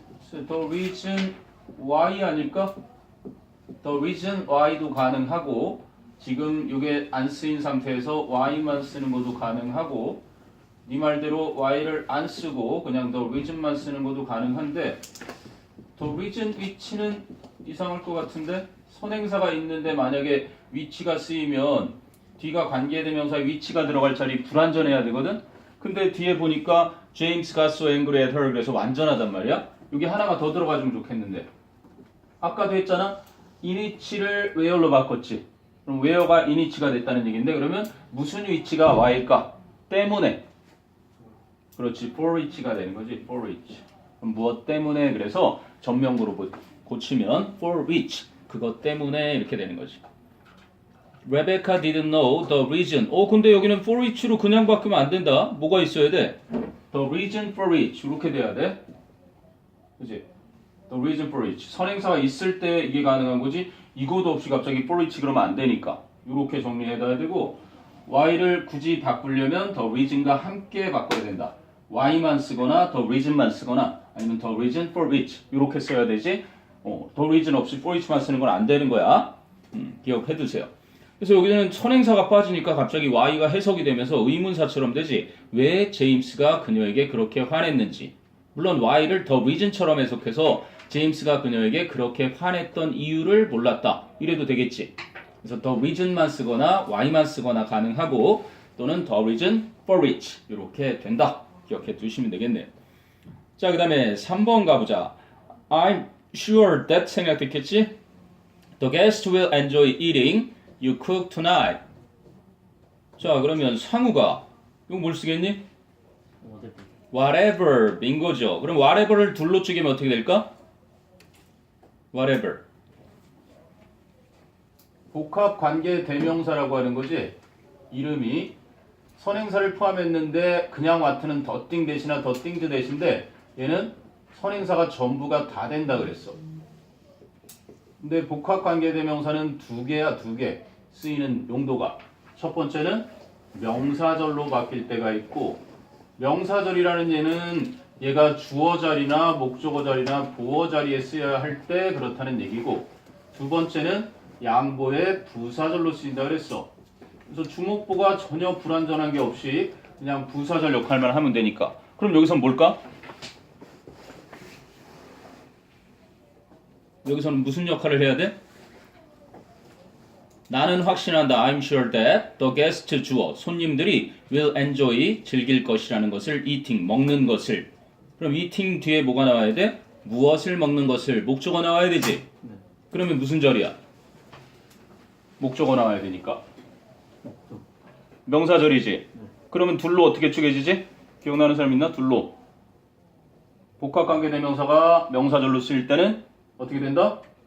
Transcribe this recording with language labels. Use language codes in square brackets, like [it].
[en] The reason why [ko] 아닐까? The reason why도 가능하고 지금 이게 안 쓰인 상태에서 why만 쓰는 것도 가능하고 네 말대로 why를 안 쓰고 그냥 the reason만 쓰는 것도 가능한데 the reason which는 이상할 것 같은데 선행사가 있는데 만약에 which가 쓰이면 뒤가 관계대명사에 which가 들어갈 자리 불완전해야 되거든? 근데 뒤에 보니까 [en] James got so angry at her [ko] 그래서 완전하단 말이야. 여기 하나가 더 들어가주면 좋겠는데 아까도 했잖아. in which를 where로 바꿨지. 그럼 where가 in which가 됐다는 얘기인데 그러면 무슨 which가 why일까? 때문에. 그렇지. for which가 되는 거지. [en] for which. [ko] 그럼 무엇 때문에 그래서 전명구로 고치면 for which. 그것 때문에 이렇게 되는 거지. [en] Rebecca didn't know the reason. [ko] 근데 여기는 for which로 그냥 바꾸면 안 된다. 뭐가 있어야 돼? [en] The reason for which. [ko] 이렇게 돼야 돼. 그치? [en] The reason for which. [ko] 선행사가 있을 때 이게 가능한 거지. 이거도 없이 갑자기 for which 그러면 안 되니까. 이렇게 정리해둬야 되고 why를 굳이 바꾸려면 the reason과 함께 바꿔야 된다. why만 쓰거나 the reason만 쓰거나 아니면 [en] the reason for which [ko] 이렇게 써야 되지. the reason 없이 for which만 쓰는 건 안 되는 거야. 기억해두세요. 그래서 여기는 선행사가 빠지니까 갑자기 why가 해석이 되면서 의문사처럼 되지. 왜 제임스가 그녀에게 그렇게 화냈는지. 물론 why를 the reason처럼 해석해서 제임스가 그녀에게 그렇게 화냈던 이유를 몰랐다. 이래도 되겠지. 그래서 the reason만 쓰거나 why만 쓰거나 가능하고 또는 [en] the reason for which [ko] 이렇게 된다. 기억해 두시면 되겠네요. 자, 그 다음에 3번 가보자. [en] I'm sure that [ko] 생략됐겠지? [en] The guests will enjoy eating you cook tonight. [ko] 자, 그러면 상우가 이거 뭘 쓰겠니? whatever 인 거죠. 그럼 whatever를 둘로 쪼개면 어떻게 될까? [en] whatever. [ko] 복합 관계 대명사라고 하는 거지. 이름이 선행사를 포함했는데 그냥 what는 더띵 대신이나 더띵드 대신인데 얘는 선행사가 전부가 다 된다 그랬어. 근데 복합 관계 대명사는 두 개야, 두 개. 쓰이는 용도가. 첫 번째는 명사절로 바뀔 때가 있고, 명사절이라는 얘는 얘가 주어 자리나 목적어 자리나 보어 자리에 쓰여야 할 때 그렇다는 얘기고, 두 번째는 양보의 부사절로 쓰인다 그랬어. 그래서 주목보가 전혀 불완전한 게 없이 그냥 부사절 역할만 하면 되니까. 그럼 여기선 뭘까? 여기서는 무슨 역할을 해야 돼? 나는 확신한다. [en] I'm sure that the guest [ko] 주어 손님들이 [en] will enjoy [ko] 즐길 것이라는 것을 [en] eating [ko] 먹는 것을. 그럼 eating 뒤에 뭐가 나와야 돼? 무엇을 먹는 것을 목적어 나와야 되지. 그러면 무슨 절이야? 목적어 나와야 되니까. 명사절이지. 그러면 둘로 어떻게 쪼개지지? 기억나는 사람 있나? 둘로. 복합관계 대명사가 명사절로 쓰일 때는 어떻게 된다?